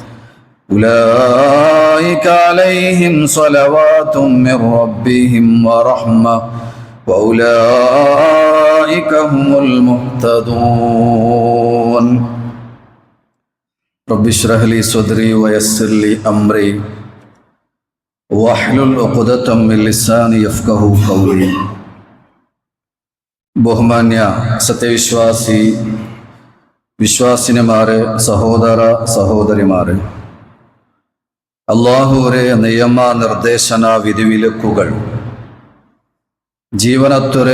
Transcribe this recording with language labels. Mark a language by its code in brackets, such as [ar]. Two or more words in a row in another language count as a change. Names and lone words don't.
[ar] أولئك عليهم صلوات من ربهم ورحمة وأولئك هم المهتدون. رب اشرح لي صدري ويسر لي أمري واحلل عقدة من لساني يفقهوا قولي. [ml] ബഹുമാന്യ വിശ്വാസിനിമാരെ, സഹോദര സഹോദരിമാരെ, അല്ലാഹുവിന്റെ നിയമ നിർദ്ദേശന വിധിവിലക്കുകൾ ജീവനത്തൊരു